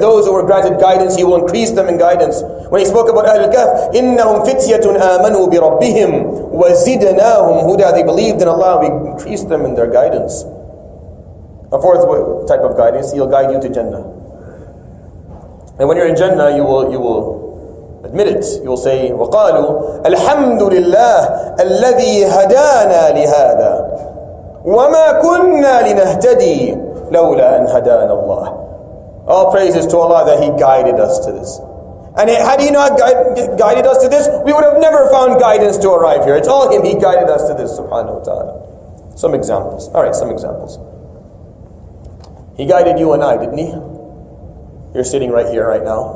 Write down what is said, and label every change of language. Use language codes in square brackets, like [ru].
[en] And those who were granted guidance, He will increase them in guidance. When He spoke about Ahl al-Kahf, [ar] إِنَّهُمْ فِتْيَةٌ آمَنُوا بِرَبِّهِمْ وَزِدْنَاهُمْ هُدًى. [en] They believed in Allah, we increased them in their guidance. A fourth type of guidance, He'll guide you to Jannah. And when you're in Jannah, you will admit it. You will say, [ar] وَقَالُوا الْحَمْدُ لِلَّهِ الَّذِي هَدَانَا لِهَذَا وَمَا كُنَّا لِنَهْتَدِي لَوْلَا أَنْ هَدَانَا اللَّهِ. [en] All praises to Allah that He guided us to this. And had He not guided us to this, we would have never found guidance to arrive here. It's all Him. He guided us to this, subhanahu wa ta'ala. Some examples. Alright, some examples. He guided you and I, didn't He? You're sitting right here, right now.